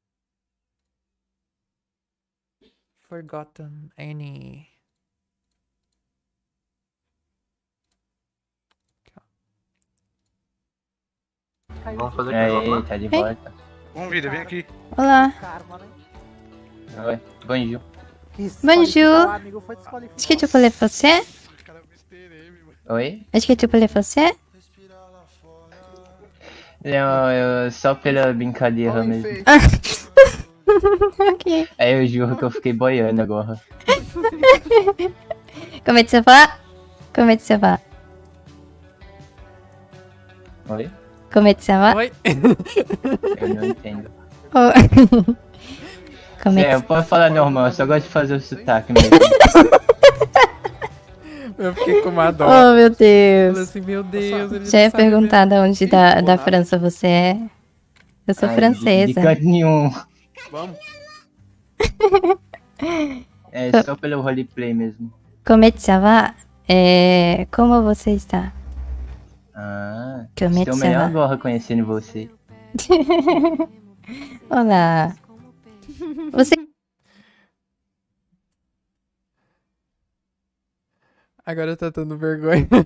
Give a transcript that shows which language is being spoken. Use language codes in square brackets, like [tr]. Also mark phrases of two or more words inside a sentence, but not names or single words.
[pt] Forgotton, Annie. Vamos fazer aí, tá de volta. Bom vida, vem aqui. Olá. Oi, [fr] bonjour. Bonjour. Est-ce que tu peux le français? [pt] Oi? [fr] Est-ce que tu peux le français? [pt] Não, eu só pela brincadeira mesmo. Ok. Aí eu juro que eu fiquei boiando agora. [fr] Comment ça va? Comment ça va? [pt] Oi? [fr] Comment ça va? [pt] Oi? Eu não entendo. [fr] Oh. Comment [pt] Eu posso falar normal, eu só gosto de fazer o sotaque mesmo. Eu fiquei com uma dó. Oh, meu Deus. Falei assim, meu Deus. Ele Já ia não sabe perguntar de mesmo. onde da França você é. Eu sou francesa. De canto nenhum. Vamos. É só pelo roleplay mesmo. [fr] Comment ça va? [pt] Como você está? Ah, [fr] Comment [pt] estou [fr] ça [pt] melhor [fr] va? [pt] agora conhecendo você. Olá. Você... Agora eu tô dando vergonha.